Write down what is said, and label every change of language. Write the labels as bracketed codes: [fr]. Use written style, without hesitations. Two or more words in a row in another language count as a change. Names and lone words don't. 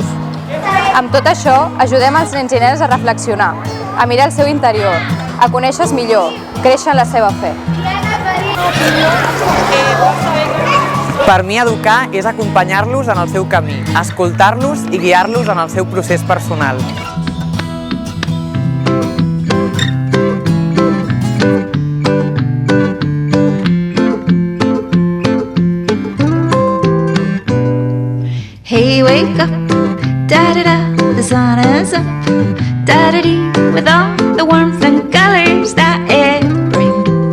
[ca] Amb tot això, ajudem els nens i nenes a reflexionar, a mirar el seu interior, a conèixer-se millor, créixer en la seva fe. Per mi, educar és acompanyar-los en el seu camí, escoltar-los i guiar-los en el seu procés personal. [en] Hey, wake up, da-da-da, the sun is up, da-da-dee, with all the warmth and colors that it brings.